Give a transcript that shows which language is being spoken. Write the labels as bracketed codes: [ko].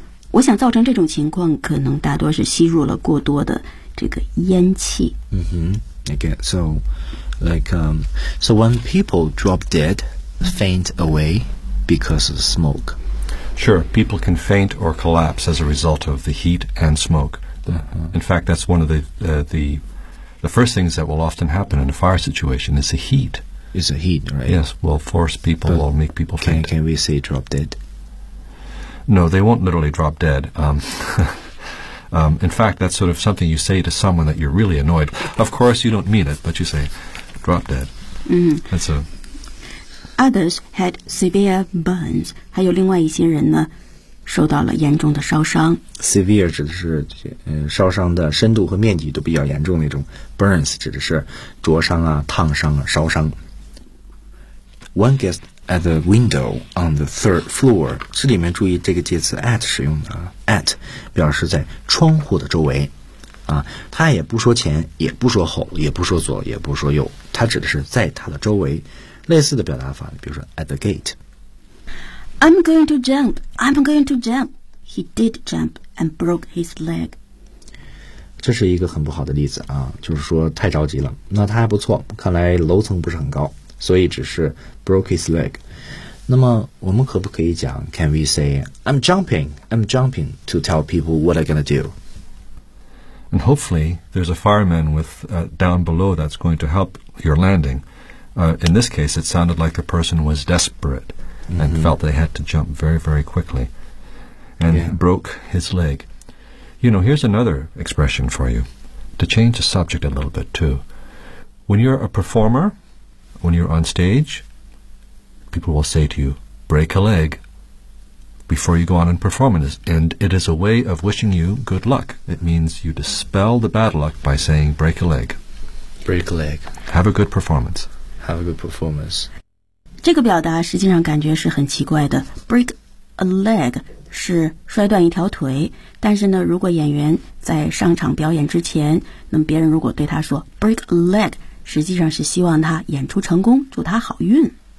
[zh] 我想造成这种情况，可能大多是吸入了过多的这个烟气。 [en] 嗯哼 ，again, so like, so when people drop dead, faint away because of smoke. Sure, people can faint or collapse as a result of the heat and smoke. In fact, that's one of the first things that will often happen in a fire situation is the heat. Is the heat right? Yes, will force people, will make people faint. Can we say drop dead? No, they won't literally drop dead. in fact, that's sort of something you say to someone that you're really annoyed. Of course, you don't mean it, but you say, drop dead. That's a... Others had severe burns. [zh] 还有另外一些人呢，受到了严重的烧伤。 Severe 指的是烧伤的深度和面积都比较严重那种。 Burns 指的是灼伤啊、烫伤啊、烧伤。 [en] One guest... At the window on the third floor. [zh] 这里面注意这个介词 at 使用的 at 表示在窗户的周围啊，它也不说前，也不说后，也不说左，也不说右，它指的是在它的周围。类似的表达法，比如说 [en] at the gate. I'm going to jump. I'm going to jump. He did jump and broke his leg. [zh] 这是一个很不好的例子啊，就是说太着急了。那他还不错，看来楼层不是很高。 [en] 所以只是 broke his leg. [zh] 那么我们可不可以讲 [en] Can we say I'm jumping to tell people what I'm going to do. And hopefully there's a fireman with, down below that's going to help your landing. In this case, it sounded like the person was desperate and felt they had to jump very, very quickly and broke his leg. You know, here's another expression for you to change the subject a little bit too. When you're a performerWhen you're on stage, people will say to you, break a leg before you go on and perform it. And it is a way of wishing you good luck. It means you dispel the bad luck by saying, break a leg. Break a leg. Have a good performance. Have a good performance. [zh] 这个表达实际上感觉是很奇怪的。 Break a leg 是摔断一条腿。但是呢，如果演员在上场表演之前，那么别人如果对他说 break a leg,实际上是希望他演出成功，祝他好运。